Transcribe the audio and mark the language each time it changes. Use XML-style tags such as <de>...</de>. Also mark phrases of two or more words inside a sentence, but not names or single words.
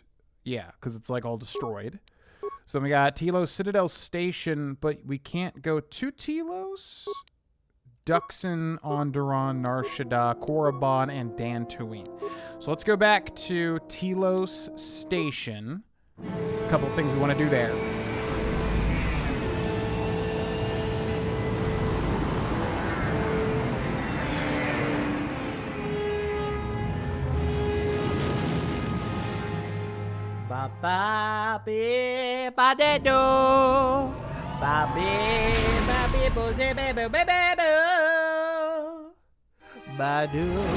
<en>Yeah, because it's like all destroyed. So we got Telos Citadel Station, but we can't go to Telos. Duxon, Onderon, Nar Shaddaa, Korriban, and Dantooine. So let's go back to Telos Station. There's a couple of things we want to do there. Ba ba be ba de do ba be bo ze be be be be do ba do.</en>